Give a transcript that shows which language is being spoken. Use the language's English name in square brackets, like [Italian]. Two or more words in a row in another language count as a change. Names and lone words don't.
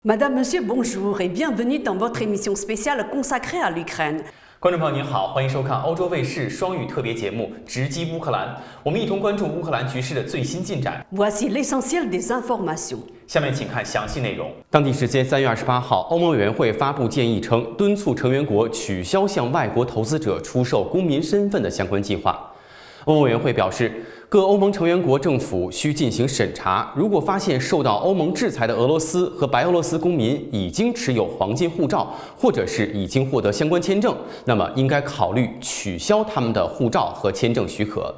[French] Madame, Monsieur, bonjour et bienvenue dans votre émission spéciale consacrée à l'Ukraine. [Chinese] 观众朋友您好，欢迎收看欧洲卫视双语特别节目《直击乌克兰》，我们一同关注乌克兰局势的最新进展。 [French] Voici l'essentiel des informations. [Chinese] 下面请看详细内容。当地时间3月28号，欧盟委员会发布建议称，敦促成员国取消向外国投资者出售公民身份的相关计划。欧盟委员会表示，各欧盟成员国政府需进行审查，如果发现受到欧盟制裁的俄罗斯和白俄罗斯公民已经持有黄金护照，或者是已经获得相关签证，那么应该考虑取消他们的护照和签证许可。